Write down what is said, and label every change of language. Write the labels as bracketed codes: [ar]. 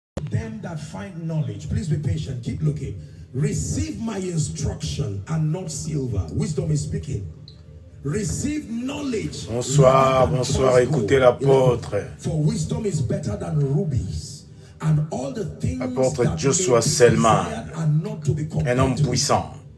[en] Them that find knowledge, please be patient, keep looking. Receive my instruction and not silver. Wisdom is speaking. Receive knowledge. [fr] Bonsoir, bonsoir, écoutez l'apôtre. [en] For wisdom is better than rubies. And all the things [fr] L'apôtre Joshua Selman, un homme puissant.